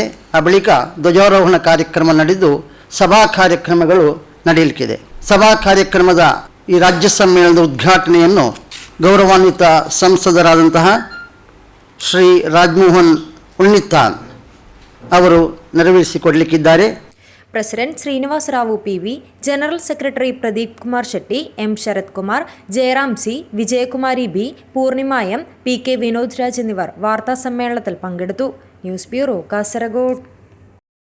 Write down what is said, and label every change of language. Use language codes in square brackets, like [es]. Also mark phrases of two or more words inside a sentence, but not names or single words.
[kn] ಆ ಬಳಿಕ ಧ್ವಜಾರೋಹಣ ಕಾರ್ಯಕ್ರಮ ನಡೆದು ಸಭಾ ಕಾರ್ಯಕ್ರಮಗಳು ನಡೆಯಲಿಕ್ಕಿದೆ. ಸಭಾ ಕಾರ್ಯಕ್ರಮದ ಈ ರಾಜ್ಯ ಸಮ್ಮೇಳನದ ಉದ್ಘಾಟನೆಯನ್ನು ಗೌರವಾನ್ವಿತ ಸಂಸದರಾದಂತಹ ಶ್ರೀ ರಾಜ್ಮೋಹನ್ ಉಣ್ಣಿತ್ತಾನ್ ಅವರು ನೆರವೇರಿಸಿಕೊಡಲಿಕ್ಕಿದ್ದಾರೆ. [ml] പ്രസിഡന്റ് ശ്രീനിവാസറാവു PV, ജനറൽ സെക്രട്ടറി പ്രദീപ് കുമാർ ഷെട്ടി, M ശരത് കുമാർ, ജയറാം C, വിജയകുമാരി B, പൂർണിമ M, PK വിനോദ് രാജ് എന്നിവർ വാർത്താ സമ്മേളനത്തിൽ പങ്കെടുത്തു. ന്യൂസ് ബ്യൂറോ, കാസർഗോഡ്.